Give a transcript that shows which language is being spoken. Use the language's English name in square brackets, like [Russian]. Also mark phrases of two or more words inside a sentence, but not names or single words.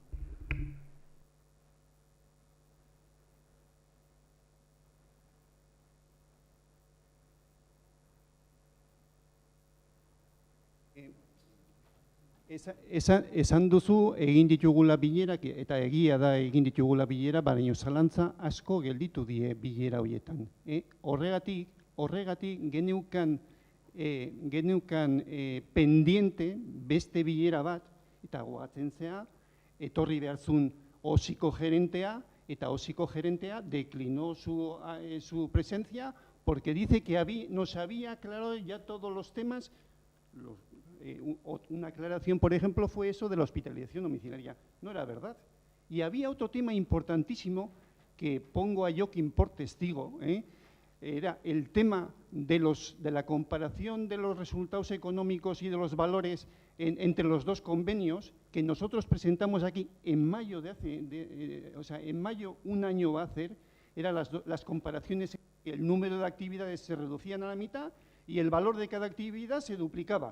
[Basque] Esan duzu egin ditugula bilerak, eta egia da egin ditugula bilera, baina zalantza asko gelditu die bilera horietan. Horregatik geneukan pendiente beste bilera bat, eta goatzen zea, etorri behartzun osiko gerentea, eta osiko gerentea [Spanish] declinó su presencia porque dice que no se había aclarado ya todos los temas. Una aclaración, por ejemplo, fue eso de la hospitalización domiciliaria. No era verdad. Y había otro tema importantísimo que pongo a Joaquín por testigo, era el tema de la comparación de los resultados económicos y de los valores entre los dos convenios que nosotros presentamos aquí en mayo en mayo un año va a hacer, eran las comparaciones, el número de actividades se reducían a la mitad y el valor de cada actividad se duplicaba.